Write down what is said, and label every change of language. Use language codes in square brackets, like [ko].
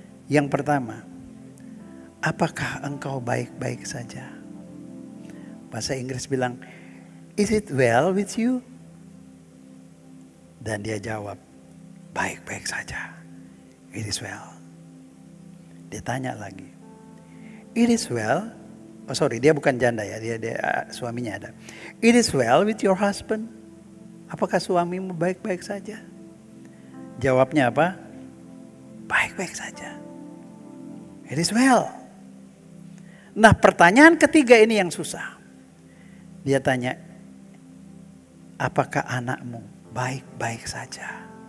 [id] Yang pertama, apakah engkau baik-baik saja? Bahasa Inggris bilang, [en] is it well with you? [id] Dan dia jawab, baik-baik saja. [en] It is well. [id] Dia tanya lagi, [en] it is well. Oh sorry, [id] dia bukan janda ya, dia suaminya ada. [en] It is well with your husband. [id] Apakah suamimu baik-baik saja? Jawabnya apa? Baik-baik saja. [en] It is well. [id] Nah, pertanyaan ketiga ini yang susah. Dia tanya, apakah anakmu baik-baik saja?